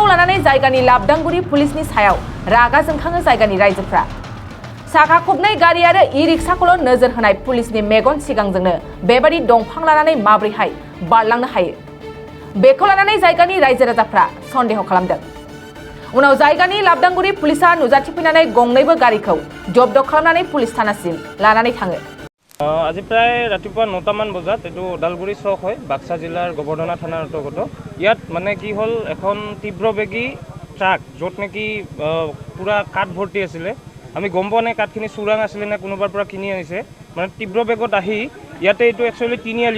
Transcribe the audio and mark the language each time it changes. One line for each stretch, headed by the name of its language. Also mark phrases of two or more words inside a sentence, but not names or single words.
Bodo: लानानै जायगानि लाबदांगुरि पुलिसनि सायाव रागा जोंखाङो जायगानि रायजोफ्रा साखा खबनै गारि आरो इ-रिक्साखौल' नोजोर होनाय पुलिसनि मेगन सिगांजोंनो बेबादि दंफां लानानै माब्रैहाय बारलांनो हायो बेखौ लानानै जायगानि रायजो राजाफ्रा सन्देह खालामदों उनाव जायगानि लाबदांगुरि पुलिसा नुजाथिफैनानै गंनैबो गारिखौ जब्द खालामनानै पुलिस थानासिम लानानै थाङो
Assamese: আজি প্ৰায় ৰাতিপুৱা 9টামান বজাত এইটো ওদালগুৰি চক হয় বাক্সা জিলাৰ গোবৰ্ধনা থানাৰ অন্তৰ্গত ইয়াত মানে কি হ'ল এখন তীব্ৰবেগী ট্ৰাক য'ত নেকি পুৰা কাঠ ভৰ্তি আছিলে আমি গম পোৱা নাই কাঠখিনি চোৰাং আছিলে নে কোনোবাৰ পৰা কিনি আনিছে মানে তীব্ৰ বেগত আহি ইয়াতে এইটো একচুৱেলি তিনিআলি